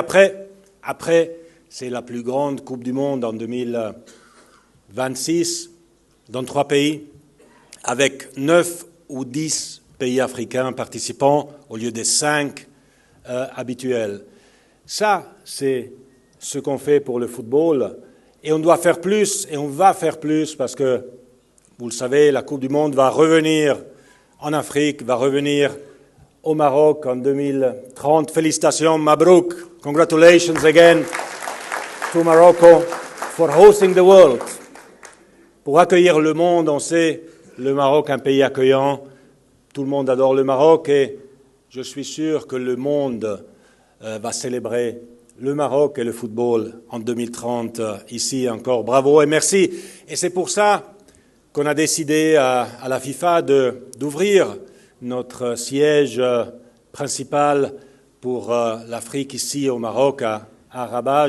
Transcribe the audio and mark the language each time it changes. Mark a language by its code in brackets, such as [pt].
[fr] Et après c'est la plus grande Coupe du Monde en 2026 dans 3 pays, avec 9 ou 10 pays africains participants au lieu des 5 habituels. Ça, c'est ce qu'on fait pour le football. Et on doit faire plus, et on va faire plus, parce que, vous le savez, la Coupe du Monde va revenir en Afrique, va revenir au Maroc en 2030. Félicitations, Mabrouk. [en] Congratulations again to Morocco for hosting the world. [fr] Pour accueillir le monde, on sait, le Maroc, un pays accueillant. Tout le monde adore le Maroc et je suis sûr que le monde va célébrer le Maroc et le football en 2030 ici encore. Bravo et merci. Et c'est pour ça qu'on a décidé à la FIFA d'ouvrir notre siège principal pour l'Afrique ici au Maroc, à Rabat.